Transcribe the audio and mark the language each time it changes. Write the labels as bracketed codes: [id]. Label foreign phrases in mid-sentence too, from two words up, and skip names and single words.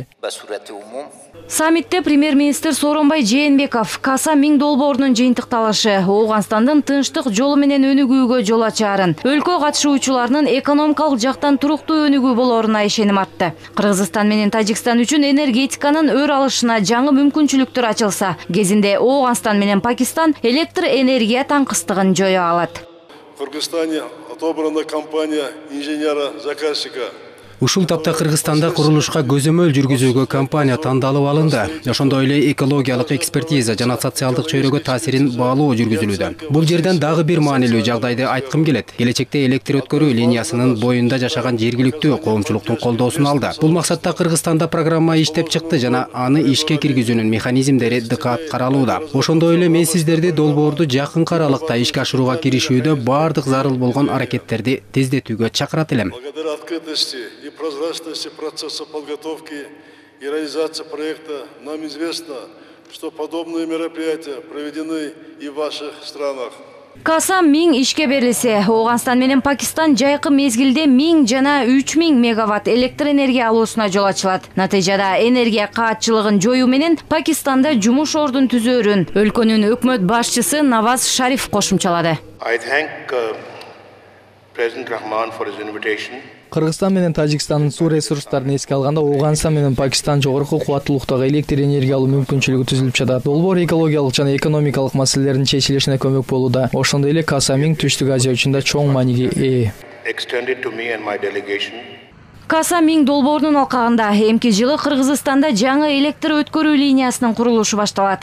[ky] Саммитте премьер-министр Сооронбай Жээнбеков Каса Миң долбоорунун жыйынтыкталышы Ооганстандын тынчтык жолу менен өнүгүүгө жол ачаарын, өлкө катышуучуларынын экономикалык жактан туруктуу өнүгүү болоруна ишеним артты. Кыргызстан менен Тажикстан үчүн энергетиканын өр алышына жаңы мүмкүнчүлүктөр ачылса, кезинде Ооганстан менен Пакистан электр энергия таңкыстыгын жою алат. [ru] В Кыргызстане отобрана компания инженера-заказчика. [ky] Ушул тапта Кыргызстанда курулушка көзөмөл жүргүзүүгө компания тандалып алынды. Ошондой эле экологиялык экспертиза жана социалдык чөйрөгө таасирин баалоо жүргүзүлүүдө. Бул жерден дагы бир маанилүү жагдайды айткым келет. Келечекте электр өткөрүү линиясынын боюнда жашаган жергиликтүү коомчулуктун колдоосун алды. Бул максатта Кыргызстанда программа иштеп чыкты жана аны ишке киргизүүнүн механизмдери дыкат каралууда. Ошондой эле мен сиздерди долбоорду жакынкы аралыкта ишке ашырууга киришүүдө бардык зарыл болгон аракеттерди тездетүүгө чакырат элем. [ru] И прозрачности процесса подготовки и реализации проекта нам известно, что подобные мероприятия проведены и в ваших странах. [ky] Каса Миң ишке берилсе, Ооганстан менен Пакистан жайкы мезгилде 1000 жана 3000 мегаватт электр энергия алуусуна жол ачылат. Натыйжада энергия каатчылыгын жоюу менен Пакистанда жумуш ордун түзөөрүн өлкөнүн өкмөт башчысы Наваз Шариф кошумчалады. [en] I thank President Rahman for his invitation. [ky] Кыргызстан менен Тажикстандын суу ресурстарын эске алганда Ооганстан менен Пакистан жогорку кубаттуулуктагы электр энергия алуу мүмкүнчүлүгү түзүлүп жатат. Долбоор экологиялык жана экономикалык маселелердин чечилишине көмөк болууда. Ошондой эле Каса Миң Түштүк Азия үчүн да чоң мааниге ээ. Каса Миң долбоорунун алкагында эмки жылы Кыргызстанда жаңы электр өткөрүү линиясынын курулушу башталат.